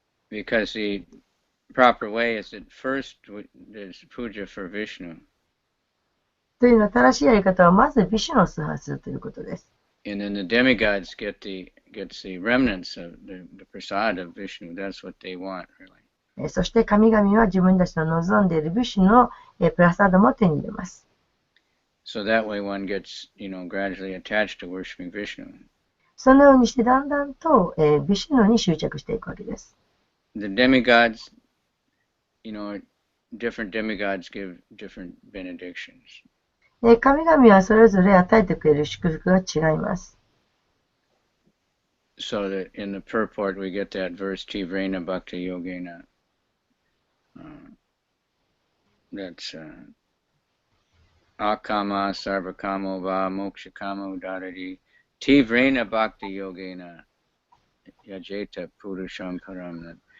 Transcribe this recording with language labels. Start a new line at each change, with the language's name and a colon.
English: Because the proper way is that first there's puja for Vishnu.
Japanese: というのは正しいやり方はまずビシュの崇拝するということです。
English: And then the demigods gets the remnants of the prasad of Vishnu. That's what they want, really.
Japanese: そして神々は自分たちの望んでいるビシュのプラサードも手に入れます。
English: So that way one gets, gradually attached to worshiping Vishnu.
Japanese: そのようにしてだんだんと、ビシュのに執着していくわけです。
English: The demigods, different demigods give different benedictions.
Japanese: 神々はそれぞれ与えてくれる祝福が違います。
English: So that in the purport we get that verse
Sanskrit: Tivrena Bhakti Yogena. That's Akama Sarvakamo Va Mokshakamo Udaradi Tivrena Bhakti Yogena Yajeta Purusham Param.